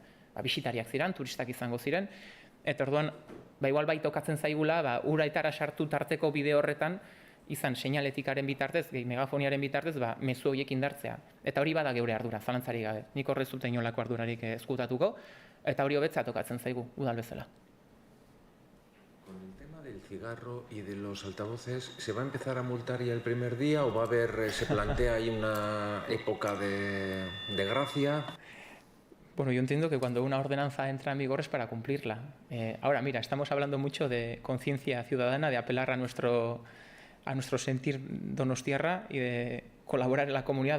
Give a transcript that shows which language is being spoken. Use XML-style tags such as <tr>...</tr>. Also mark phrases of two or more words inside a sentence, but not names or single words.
<eu>Bisitariak ziren, turistak izango ziren, eta orduan, igual bai tokatzen zaigula, uraitara sartu tarteko bide horretan, izan seinaletikaren bitartez, megafoniaren bitartez, mezu horiek indartzea. Eta hori bada geure ardura, zalantzarik gabe. Nik horrez dut inolako ardurarik ezkutatuko, eta hori hobetzea tokatzen zaigu, udal bezala.</eu> <es>Con el tema del cigarro y de los altavoces, ¿se va a empezar a multar ya el primer día o va a haber, se plantea ahí una época de gracia? Bueno, yo entiendo que cuando una ordenanza entra en vigor es para cumplirla. Ahora, mira, estamos hablando mucho de conciencia ciudadana, de apelar a nuestro sentir donostiarra y de colaborar en la comunidad.</es>